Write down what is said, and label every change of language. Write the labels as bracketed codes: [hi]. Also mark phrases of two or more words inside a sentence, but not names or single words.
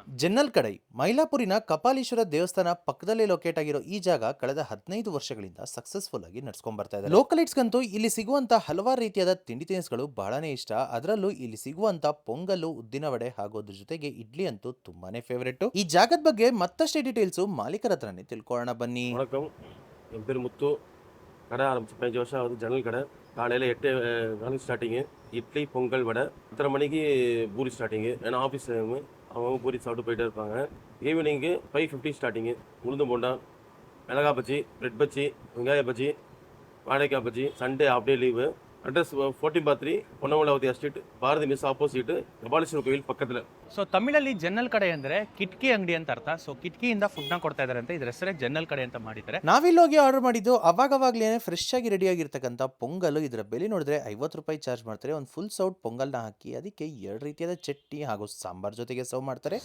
[kn] ಜನ್ನಲ್ ಕಡೈ ಮೈಲಾಪುರಿನ ಕಪಾಲೀಶ್ವರ ದೇವಸ್ಥಾನ ಪಕ್ಕದಲ್ಲೇ ಲೊಕೇಟ್ ಆಗಿರೋ ಈ ಜಾಗ ಕಳೆದ 15 ವರ್ಷಗಳಿಂದ ಸಕ್ಸಸ್ಫುಲ್ ಆಗಿ ನಡ್ಸ್ಕೊಂಡ್ ಬರ್ತಾ ಇದೆ. ಲೋಕಲೈಟ್ಸ್ಗಂತೂ ಇಲ್ಲಿ ಸಿಗುವಂತ ಹಲವಾರು ರೀತಿಯಾದ ತಿಂಡಿ ತಿನಿಸುಗಳು ಬಹಳನೇ ಇಷ್ಟ. ಅದರಲ್ಲೂ ಇಲ್ಲಿ ಸಿಗುವಂತ ಪೊಂಗಲ್ಲು, ಉದ್ದಿನ ವಡೆ ಹಾಗೂ ಅದ್ರ ಜೊತೆಗೆ ಇಡ್ಲಿ ಅಂತೂ ತುಂಬಾನೇ ಫೇವರೇಟ್. ಈ ಜಾಗದ ಬಗ್ಗೆ ಮತ್ತಷ್ಟೇ ಡೀಟೇಲ್ಸ್ ಮಾಲೀಕರ ಹತ್ರನೇ ತಿಳ್ಕೊಳ್ಳೋಣ ಬನ್ನಿ. [ta] என் பேர் முத்து. கடை ஆரம்பிச்சு 15 வருஷம் ஆகுது. ஜன்னல் கடை. காலையில் 8 மணிக்கு ஸ்டார்டிங்கு. இட்லி பொங்கல் வடை. 10:30 மணிக்கு பூரி ஸ்டார்டிங்கு. ஏன்னா ஆஃபீஸ் டைமு, அவங்க பூரி சாப்பிட்டு போயிட்டே இருப்பாங்க. ஈவினிங்கு 5:50 ஸ்டார்டிங்கு. உளுந்து போண்டா, மிளகா பஜ்ஜி, பிரெட் பஜ்ஜி, வெங்காய பஜ்ஜி, வாழைக்காய் பஜ்ஜி. [en] Sunday off day leave. [ta] அட்ரஸ் 14/3 பொன்னமலாவதி [kn] ಎಸ್ಟೇಟ್, ಭಾರತಿ ಮಿಸ್ ಆಪೋಸಿಟ್, ಕಪಾಲೇಶ್ವರ ಕೋವಿಲ್ ಪಕ್ಕದಲ್ಲಿ. ಸೊ ತಮಿಳಲ್ಲಿ ಜನ್ನಲ್ ಕಡೆ ಅಂದರೆ ಕಿಟಕಿ ಅಂಗಡಿ ಅಂತ ಅರ್ಥ. ಸೊ ಕಿಟಕಿಯಿಂದ ಫುಡ್ನ ಕೊಡ್ತಾ ಇದ್ದಾರೆ ಅಂತ, ಇದ್ರ ಹೆಸರೇ ಜನ್ನಲ್ ಕಡೆ ಅಂತ ಮಾಡಿದ್ದಾರೆ. ನಾವಿಲ್ಲಿ ಹೋಗಿ ಆರ್ಡರ್ ಮಾಡಿದ್ದು ಅವಾಗವಾಗ್ಲೇ ಫ್ರೆಶ್ ಆಗಿ ರೆಡಿ ಆಗಿರ್ತಕ್ಕಂಥ ಪೊಂಗಲ್. ಇದರ ಬೆಲೆ ನೋಡಿದ್ರೆ 50 ರೂಪಾಯಿ ಚಾರ್ಜ್ ಮಾಡ್ತಾರೆ. ಒಂದು ಫುಲ್ ಸೌಟ್ ಪೊಂಗಲ್ನ ಹಾಕಿ ಅದಕ್ಕೆ 2 ರೀತಿಯಾದ ಚಟ್ನಿ ಹಾಗೂ ಸಾಂಬಾರ್ ಜೊತೆಗೆ ಸರ್ವ್ ಮಾಡ್ತಾರೆ.